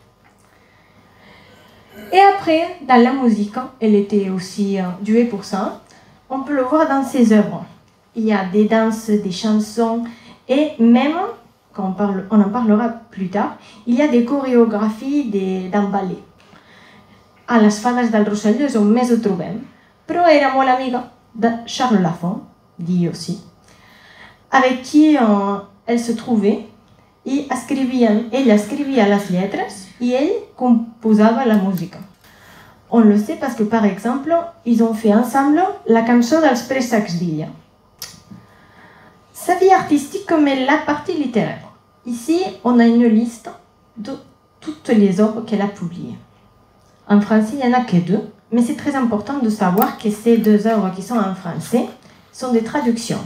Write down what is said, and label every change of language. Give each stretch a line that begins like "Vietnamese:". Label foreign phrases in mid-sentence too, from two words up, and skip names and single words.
French: Et après, dans la musique, elle était aussi douée pour ça. On peut le voir dans ses œuvres. Il y a des danses, des chansons et même, on en parlera plus tard, il y a des chorégraphies d'un ballet.
Catalan: A les Fades del Rosselló és on més ho trobem, però era molt amiga de Charles Lafont,
French: dit aussi, avec qui elle se trouvait
Catalan: i ella escrivia les lletres i ell composava la música.
French: On le sait parce que, par exemple, ils ont fait ensemble la cançó dels préssecs d'Illa. Sa vie artistique mais la partie littéraire. Ici, on a une liste de toutes les œuvres qu'elle a publiées. En français, il n'y en a que 2, mais c'est très important de savoir que ces 2 œuvres qui sont en français sont des traductions.